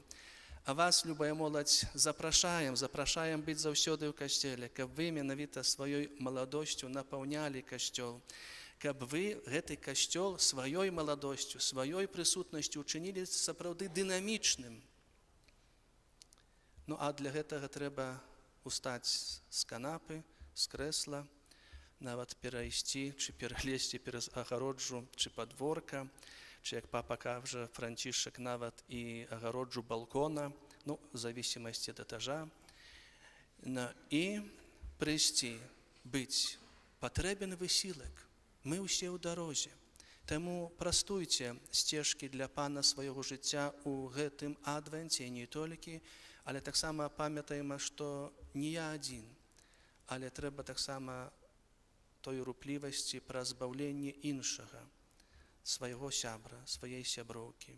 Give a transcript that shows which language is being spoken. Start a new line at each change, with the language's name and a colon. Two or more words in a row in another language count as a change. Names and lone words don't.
Belarusian: А вас, любая моладзь, запрашаем быць заўсёды ў касцеле, каб вы менавіта сваёй маладосцю напаўнялі касцёл, каб вы гэты касцёл сваёй маладосцю, сваёй прысутнасцю учынілі сапраўды дынамічным. Ну а для гэтага трэба устаць з канапы, з крэсла, нават перайсці, чи пералезці пераз агароджу, чи падворка, чи, як папа кажа, Францішак, нават і агароджу балкона, ну,
Russian: в зависимости
Belarusian: ад этажа, і прыйсці, быць. Патрэбен высілак, мы ўсе ў дарозе. Таму прастуйце сцежкі для Пана свайго жыцця ў гэтым адвенце, не толькі, але таксама памятаем, што не я адзін, але трэба таксама той руплівасці пра збаўленне іншага, свайго сябра, сваей сяброўкі.